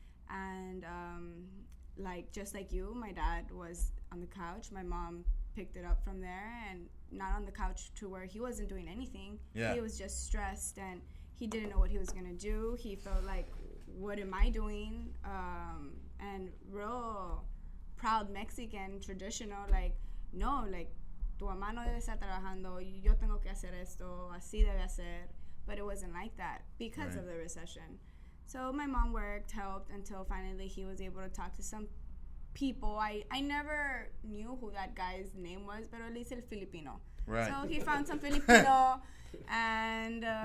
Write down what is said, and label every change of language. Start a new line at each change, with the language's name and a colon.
English: And just like you, my dad was on the couch. My mom picked it up from there, and not on the couch to where he wasn't doing anything. Yeah. He was just stressed, and he didn't know what he was going to do. He felt like, what am I doing? And real proud Mexican, traditional,
Spanish: no, tu mamá no debe estar trabajando, yo tengo que hacer esto, así debe hacer.
English: But it wasn't like that because of the recession. So my mom worked, helped, until finally he was able to talk to some people. I never knew who that guy's name was,
Spanish: pero él dice el Filipino.
English: Right. So he found some Filipino, and